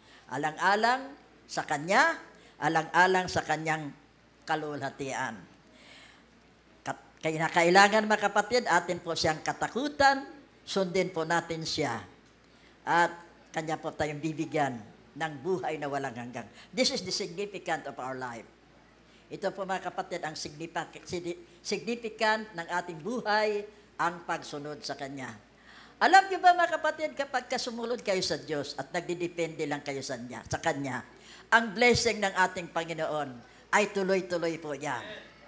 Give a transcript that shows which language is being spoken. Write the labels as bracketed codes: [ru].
[tl] Alang-alang sa Kanya, alang-alang sa Kanyang kalulhatian. Kaya kailangan, mga kapatid, atin po siyang katakutan, sundin po natin siya. At Kanya po tayong bibigyan ng buhay na walang hanggang. [en] This is the significant of our life. [tl] Ito po, mga kapatid, ang significant ng ating buhay, ang pagsunod sa Kanya. Alam niyo ba, mga kapatid, kapag sumunod kayo sa Diyos at nagdidepende lang kayo sa Kanya, ang blessing ng ating Panginoon ay tuloy-tuloy po yan.